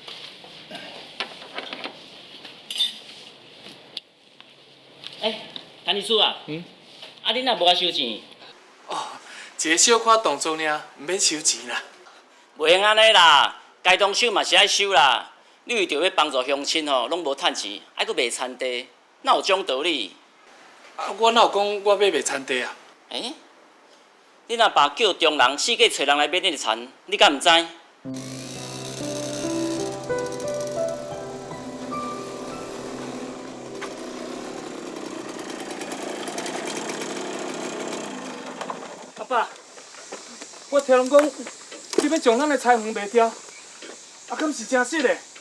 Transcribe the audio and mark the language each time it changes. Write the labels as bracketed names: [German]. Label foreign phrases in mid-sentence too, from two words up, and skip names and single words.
[Min Nan Chinese] 谭律师啊，啊，你若无甲收钱，哦，一个小可动作尔，毋免收钱啦。袂用安尼啦，该当收嘛是爱收啦。你为着要帮助乡亲吼，拢无趁钱，还佫卖田地，哪有这种道理？啊，我哪有讲我要卖田地啊？你若爸叫中人四界找人来买你的田，你敢毋知？阿爸，我听人讲，你要将咱的菜园卖掉，啊，敢是真实的？